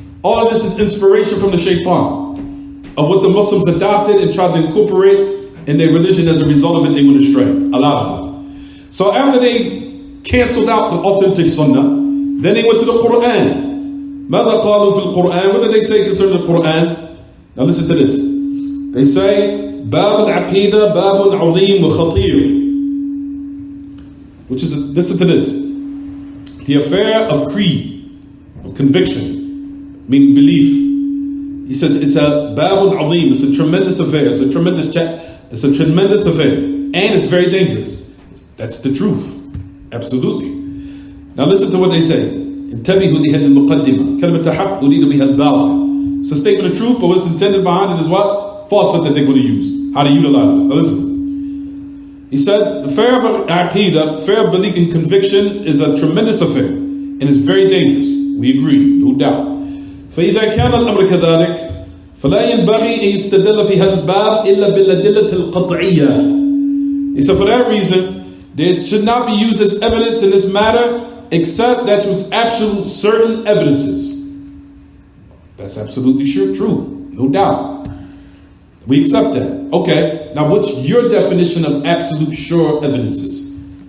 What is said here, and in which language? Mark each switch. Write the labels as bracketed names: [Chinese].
[English] All of this is inspiration from the Shaitan, of what the Muslims adopted and tried to incorporate in their religion. As a result of it, they went astray. Allah. So after they canceled out the authentic Sunnah, then they went to the Quran. [Arabic] ماذا قالوا في القرآن? [English] What did they say concerning the Quran? Now listen to this. They say, [Arabic] باب العقيدة باب عظيم وخطير. [English] Which is, listen to this. The affair of creed, of conviction, meaning belief. He says it's a babun azim, it's a tremendous affair, it's a tremendous affair, and it's very dangerous. That's the truth. Absolutely. Now listen to what they say. [Arabic] انتبهوا لهذه المقدمة. كلمة حق أريد بها الباطل. [English] It's a statement of truth, but what's intended behind it is what? Falsehood that they're going to use. How to utilize it. Now listen. He said, the affair of aqidah, affair of belief and conviction is a tremendous affair, and it's very dangerous. We agree, no doubt. [Arabic] فإذا كان الأمر كذلك فلا ينبغي أن يستدل في هذا الباب إلا بالأدلة القطعية. [English] He said, for that reason, there should not be used as evidence in this matter except that was absolute certain evidences. That's absolutely true, no doubt. We accept that. Okay, now what's your definition of absolute sure evidences?